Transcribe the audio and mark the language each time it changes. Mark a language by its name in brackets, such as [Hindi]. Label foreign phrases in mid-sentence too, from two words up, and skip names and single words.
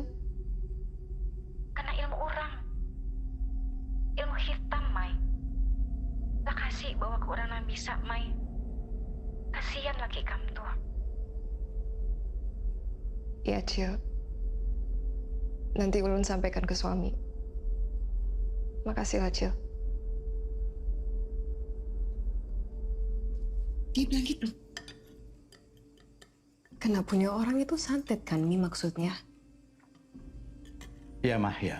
[Banjar] Karena ilmu orang. Ilmu hitam, Mai. Tak kasih bawa ke orang yang bisa, Mai. Kasihan laki Ikam tuh. Iya, Cil. Nanti Ulun sampaikan ke suami. Makasih lah, Cil. Dia bilang gitu. Kena punya orang itu santet kan, Mi, maksudnya? Ya, Mahya.